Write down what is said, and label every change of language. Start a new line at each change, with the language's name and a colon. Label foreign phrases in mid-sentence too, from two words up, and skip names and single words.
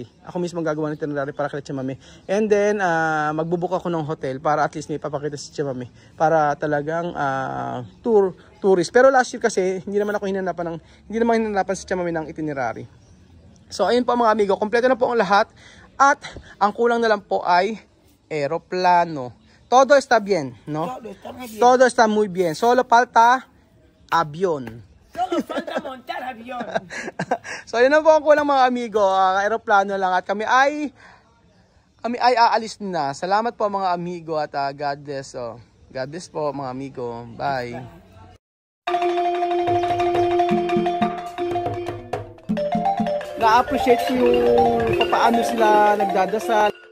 Filipino: Ako mismo gagawa ng itinerary para kay Tia Mame.
English: And then
Filipino: magbubook ako ng hotel para
English: at least
Filipino: may papakita si Tia Mame para talagang tourist. Pero
English: last year
Filipino: kasi hindi naman hinanapan si Tia Mame ng itinerary. So ayun po mga amigo, kompleto na po ang lahat at ang kulang na lang po ay eroplano.
Spanish: Todo está bien, no? Todo está muy bien. Solo falta avión. Solo falta montar avión.
Filipino: So yun na po ang kulang mga amigo, aeroplano lang at kami ay aalis na. Salamat po mga amigo at
English: God bless. God bless
Filipino: po mga amigo. Bye. Na-appreciate ko yung paano sila nagdadasal.